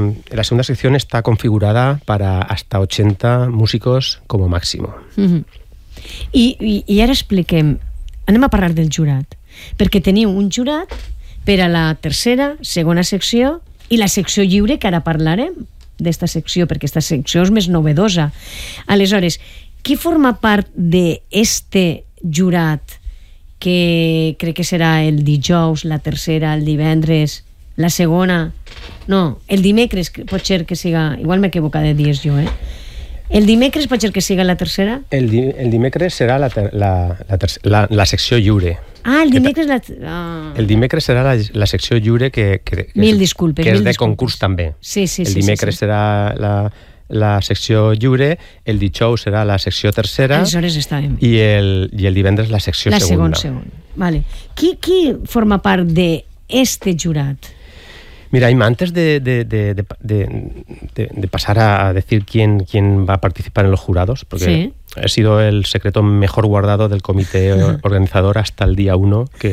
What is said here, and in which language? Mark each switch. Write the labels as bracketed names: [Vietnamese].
[Spanish] La segunda sección está configurada para hasta 80 músicos como máximo. [Catalan] Y ahora expliquem, anem a parlar del jurat, perquè teniu un jurat per a la tercera, segona secció i la secció lliure, que ara parlarem d'esta secció, perquè esta secció és més novedosa. Aleshores, qui forma part d'este jurat, que crec que serà el dijous, la tercera, el divendres, la segona, no, el dimecres, pot ser que siga, igual m'he equivocat de dies jo, eh? El dimecres pot ser que siga la tercera? El dimecres serà la secció lliure. Ah, el dimecres... El dimecres serà la secció lliure que mil disculpes. Que és de concurs també. Sí. Dimecres serà la secció lliure, el dijous serà la secció tercera... Aleshores estàvem. I el divendres la secció segona. La segona. Vale. Qui forma part d'este jurat? [Spanish] Mira, Ima, antes de pasar a decir quién va a participar en los jurados, porque sí, he sido el secreto mejor guardado del comité organizador hasta el día 1